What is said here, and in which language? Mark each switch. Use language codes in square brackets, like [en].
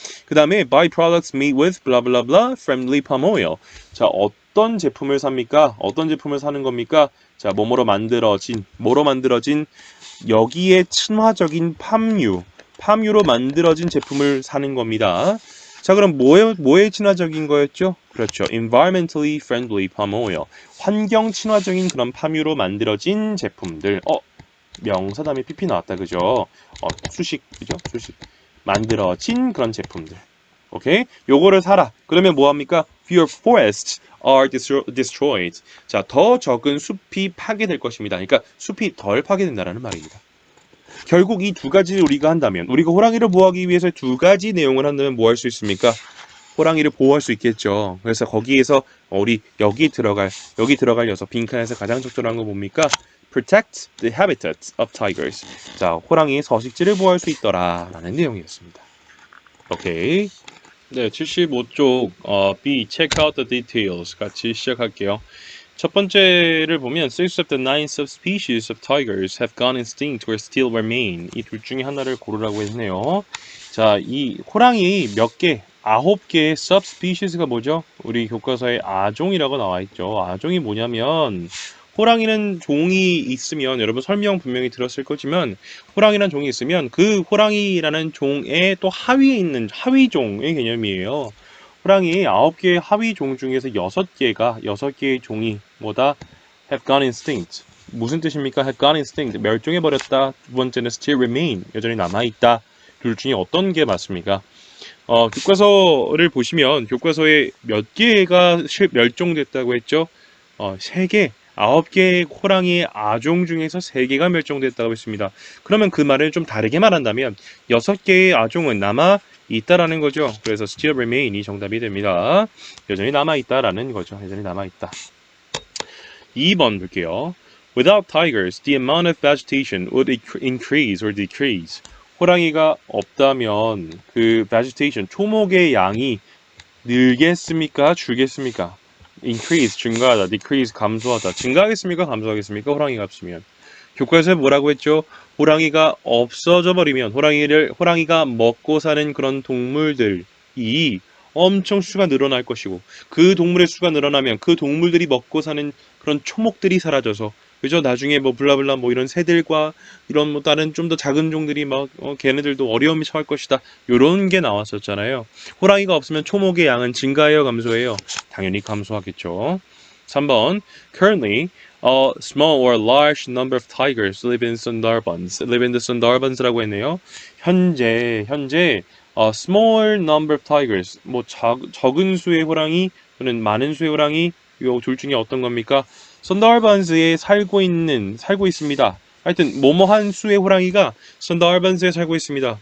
[ko] 그 다음에 [en] byproducts made with blah blah blah friendly palm oil. [ko] 자, 어떤 제품을 삽니까? 어떤 제품을 사는 겁니까? 자, 뭐로 만들어진 여기에 친화적인 팜유로 만들어진 제품을 사는 겁니다. 자, 그럼 뭐에 친화적인 거였죠? 그렇죠. [en] environmentally friendly palm oil. [ko] 환경 친화적인 그런 팜유로 만들어진 제품들. 명사 다음에 pp 나왔다. 그죠? 수식. 그죠? 수식. 만들어진 그런 제품들. 오케이? 요거를 사라. 그러면 뭐 합니까? [en] Fewer forests are destroyed. [ko] 자, 더 적은 숲이 파괴될 것입니다. 그러니까 숲이 덜 파괴된다라는 말입니다. 결국 이 두 가지를 우리가 한다면, 우리가 호랑이를 보호하기 위해서 두 가지 내용을 한다면 뭐 할 수 있습니까? 호랑이를 보호할 수 있겠죠. 그래서 거기에서 우리 여기 들어갈 녀석 빈칸에서 가장 적절한 건 뭡니까? [en] Protect the habitats of tigers. [ko] 자, 호랑이의 서식지를 보호할 수 있더라라는 내용이었습니다. 오케이. 네, 75쪽 B. [en] Check out the details [ko] 같이 시작할게요. 첫 번째를 보면 [en] six of the nine subspecies of tigers have gone extinct or still remain. [ko] 이 둘 중에 하나를 고르라고 했네요. 자, 이 호랑이 몇 개? 9개의 subspecies가 뭐죠? 우리 교과서에 아종이라고 나와 있죠. 아종이 뭐냐면 호랑이는 종이 있으면 여러분 설명 분명히 들었을 거지만 호랑이라는 종이 있으면 그 호랑이라는 종의 또 하위에 있는 하위종의 개념이에요. 호랑이 9개의 하위종 중에서 6개의 종이 뭐다? [en] have gone extinct. [ko] 무슨 뜻입니까? [en] have gone extinct. [ko] 멸종해버렸다. 두 번째는 [en] still remain. [ko] 여전히 남아있다. 둘 중에 어떤 게 맞습니까? 교과서를 보시면 교과서에 몇 개가 멸종됐다고 했죠? 3개. 9개의 호랑이의 아종 중에서 3개가 멸종됐다고 했습니다. 그러면 그 말을 좀 다르게 말한다면 6개의 아종은 남아 있다라는 거죠. 그래서 [en] still remain [ko] 이 정답이 됩니다. 여전히 남아 있다라는 거죠. 여전히 남아 있다. 2번 볼게요. [en] Without tigers, the amount of vegetation would increase or decrease. [ko] 호랑이가 없다면 그 vegetation, 초목의 양이 늘겠습니까? 줄겠습니까? increase, 증가하다, decrease, 감소하다. 증가하겠습니까? 감소하겠습니까? 호랑이가 없으면. 교과서에 뭐라고 했죠? 호랑이가 없어져 버리면 호랑이가 먹고 사는 그런 동물들이 엄청 수가 늘어날 것이고 그 동물의 수가 늘어나면 그 동물들이 먹고 사는 그런 초목들이 사라져서 그죠? 나중에 뭐 블라블라 뭐 이런 새들과 이런 뭐 다른 좀 더 작은 종들이 막 걔네들도 어려움이 처할 것이다. 요런 게 나왔었잖아요. 호랑이가 없으면 초목의 양은 증가해요, 감소해요? 당연히 감소하겠죠. 3번. [en] Currently, a small or large number of tigers live in the Sundarbans.라고 했네요. [ko] 현재 [en] small number of tigers, [ko] 뭐 적은 수의 호랑이 또는 많은 수의 호랑이 요 둘 중에 어떤 겁니까? 선다르반스에 살고 있습니다. 하여튼 뭐뭐한 수의 호랑이가 선다르반스에 살고 있습니다.